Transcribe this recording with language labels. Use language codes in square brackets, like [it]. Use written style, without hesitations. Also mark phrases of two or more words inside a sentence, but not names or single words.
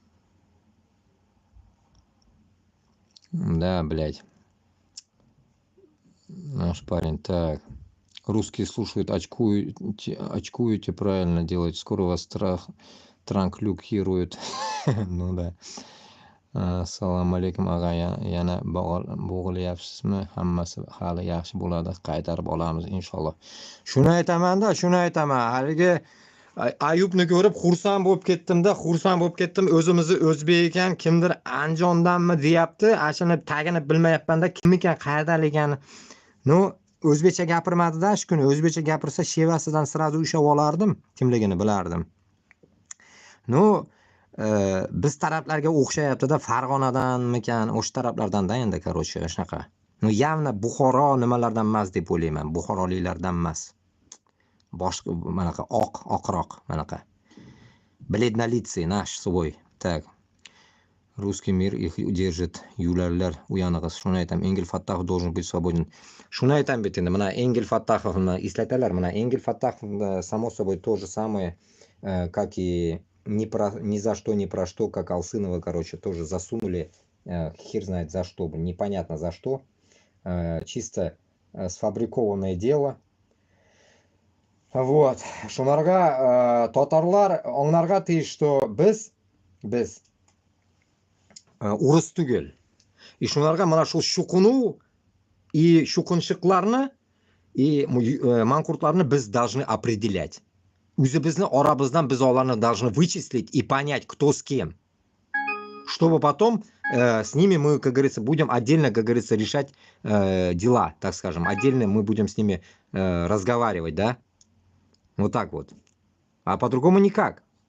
[ru] Да, блядь. Наш парень, так. Русские слушают, очкуете, правильно делаете. Скоро вас транклюкируют. Ну да. [uz] Assalomu alaykum ag'a, yana bo'g'ilyapsizmi? Hammasi hali yaxshi bo'ladi, qaytarib olamiz inshaalloh. Shuni aytaman. Haligi Ayubni ko'rib xursand bo'lib ketdim. O'zimizni o'zbek ekan, kimdir Andijondanmi deyapti. Ashuni tagini bilmayapman-da, kim ekan, qayerdaligini. No, o'zbekcha gapirmadi-da shu kuni. O'zbekcha gapirsa shevasidan sirazu ushlab olardim, kimligini bilardim. No, biz taraflarga o'xshayapti-da, Farg'onadanmikan, o'sha taraflardan-da endi, короче, shunaqa. [ru] Ну, явно [uz] Buxoro nimalardan emas deb o'ylayman. Buxoroliklardan emas. Boshqa manaqa oqroq, manaqa. [ru] Бледнолицый наш свой. Так. Русский мир их удержит. [tt] Юлялар уянig'iz. [uz] Shuni aytam. [ru] Engil Fattahov должен быть свободен. [uz] Shuni aytam bet endi. Mana Engil Fattahovni eslatalar. [ru] Mana Engil Fattahov само собой то же самое, как и ни за что, ни про что, как Алсынова, короче, тоже засунули. Хер знает за что, непонятно за что. Чисто сфабрикованное дело. Вот. [tt] Шунарга татарлар аңларга тиеш, что без урыс түгел. И шунарга мына шул шукуну и шукунчыкларны и манкуртларны біз [ru] должны определять. [tt] Үзебезне арабыздан біз аларны [ru] должны вычислить и понять, кто с кем. Чтобы потом с ними мы, как говорится, будем отдельно, как говорится, решать дела, так скажем. Отдельно мы будем с ними разговаривать, да? Вот так вот. А по-другому никак.